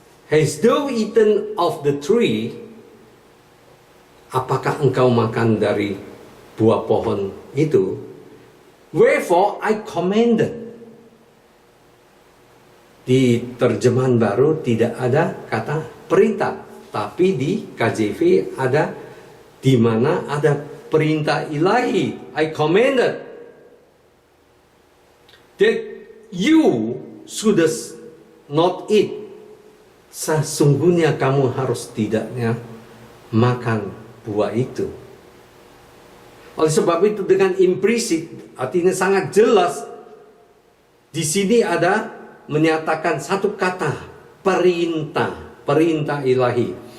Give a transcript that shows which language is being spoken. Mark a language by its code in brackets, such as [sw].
[en] Hast thou eaten of the tree? [id] Apakah engkau makan dari buah pohon itu? [en] Wherefore I commanded. [id] Di terjemahan baru tidak ada kata perintah, tapi di KJV ada, di mana ada perintah ilahi. [en] I commanded that you should not eat. [id] Sesungguhnya kamu harus tidaknya makan buah itu. Oleh sebab itu dengan implisit, artinya sangat jelas, di sini ada menyatakan satu kata, perintah ilahi.